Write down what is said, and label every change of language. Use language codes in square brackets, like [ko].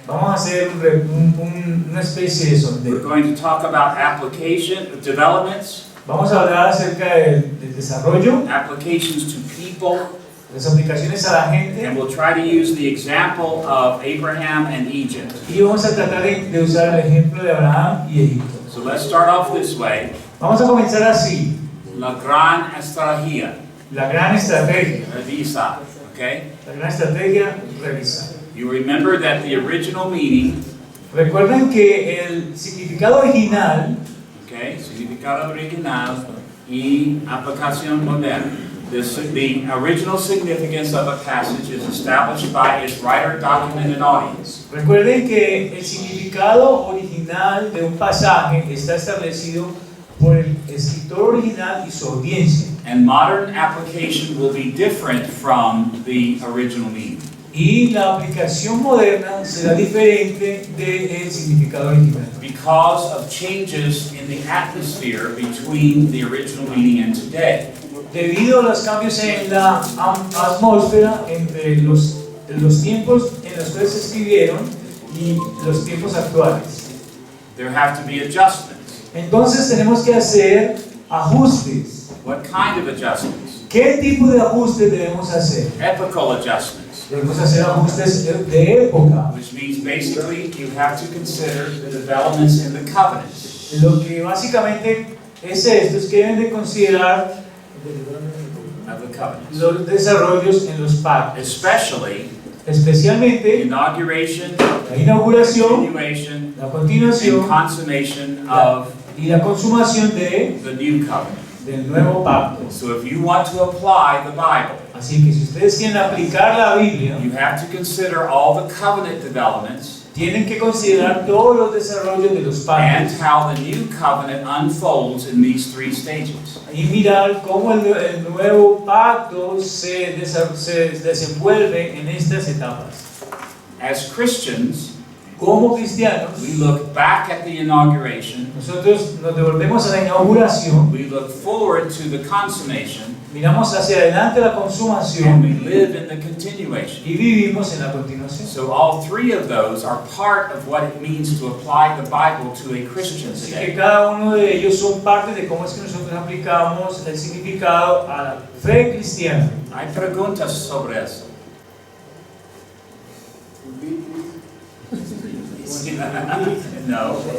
[es] Vamos a hacer una especie de sondeo. [en] We're going to talk about application, developments. [es] Vamos a hablar acerca del desarrollo, [en] Applications to people. [es] las aplicaciones a la gente, [en] And we'll try to use the example of Abraham and Egypt. [es] y vamos a tratar de usar el ejemplo de Abraham y Egipto. [en] So let's start off this way. [es] Vamos a comenzar así, La gran estrategia. la gran estrategia. Revisa, okay? La gran estrategia, revisar. [en] You remember that the original meaning, [es] Recuerden que el significado original, okay, significado original y aplicación moderna. [en] The original significance of a passage is established by its writer, document, and audience. [es] recuerden que el significado original de un pasaje está establecido por el escritor original y su audiencia. [en] And modern application will be different from the original meaning. [es] Y la aplicación moderna será diferente del significado original. [en] Because of changes in the atmosphere between the original meaning and today. [es] Debido a los cambios en la atmósfera entre los tiempos en los cuales se escribieron y los tiempos actuales. [en] There have to be adjustments. [es] Entonces tenemos que hacer ajustes. [en] What kind of adjustments? [es] ¿Qué tipo de ajustes debemos hacer? [en] Epochal adjustments. [es] Debemos hacer ajustes de época. [en] Which means basically you have to consider the developments in the covenant. [es] Lo que básicamente es esto, es que deben de considerar [en] Of the covenants. [es] los desarrollos en los pactos. Especialmente [en] Inauguration, [es] la inauguración, [en] continuation, [es] la continuación [en] and consummation of [es] y la consumación de [en] the new covenant. [es] del nuevo pacto. [en] So if you want to apply the Bible, [es] Así que si ustedes quieren aplicar la Biblia, [en] you have to consider all the covenant developments [es] tienen que considerar todos los desarrollos de los [en] and [es] pactos [en] how the new covenant unfolds in these 3 stages. [es] y mirar cómo el nuevo pacto se desenvuelve en estas etapas. [en] As Christians, [es] Como cristianos, [en] we look back at the inauguration, [es] nosotros nos devolvemos a la inauguración, [en] we look forward to the consummation, [es] miramos hacia adelante la [en] and [es] consumación [en] we live in the continuation. [es] y vivimos en la continuación. [en] So all 3 of those are part of what it means to apply the Bible to a Christian [es] Así que [en] today. [es] cada uno de ellos son parte de cómo es que nosotros aplicamos el significado a la fe cristiana. Hay preguntas sobre eso. No.